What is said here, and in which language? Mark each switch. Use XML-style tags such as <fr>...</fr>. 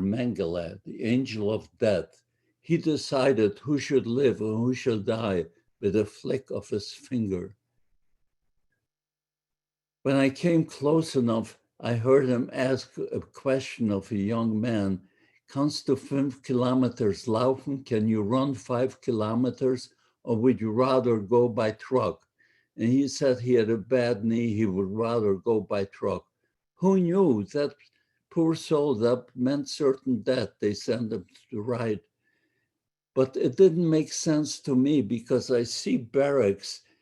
<en>Mengele, the angel of death. He decided who should live and who should die with a flick of his finger. When I came close enough, I heard him ask a question of a young man.</en> <de>Kannst du 5 kilometers laufen?</de> <en>Can you run 5 kilometers? Or would you rather go by truck? And he said he had a bad knee. He would rather go by truck. Who knew? That poor soul, that meant certain death. They sent him to ride. But it didn't make sense to me because I see barracks.</en>